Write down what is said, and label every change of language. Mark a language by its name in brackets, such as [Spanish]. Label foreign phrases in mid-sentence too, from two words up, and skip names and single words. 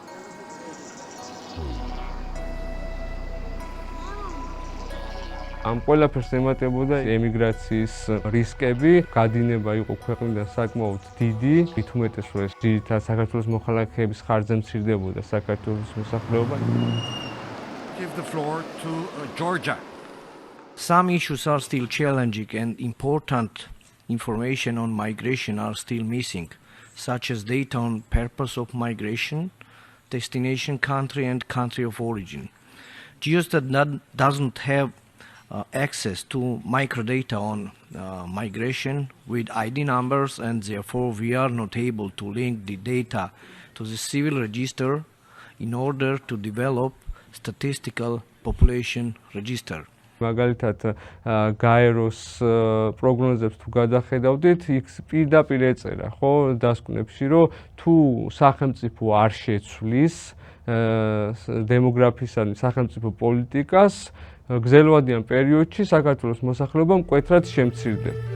[Georgian] ამ ყველაფერს ემატებოდა ემიგრაციის რისკები, გადინება იყო ქვეყნიდან საკმაოდ დიდი, მით უმეტეს რომ ეს ძირითადად საქართველოს მოქალაქეების ხარჯზე მცირდებოდა საქართველოს მოსახლეობა. [English] Give the floor to Georgia. Some issues are still challenging and important information on migration are still missing, such as data on purpose of migration, destination country and country of origin. Geostat doesn't have access to microdata on migration with ID numbers, and therefore we are not able to link the data to the civil register in order to develop statistical population register. [Georgian] მაგალითად გაეროს პროგნოზებს თუ გადახედავდით, იქ პირდაპირ ეწერა, ხო, დასკვნებში, რომ თუ სახელმწიფო არ შეცვლის დემოგრაფიისადმი სახელმწიფო პოლიტიკას, გრძელვადიან პერიოდში საქართველოს მოსახლეობა მკვეთრად შემცირდება.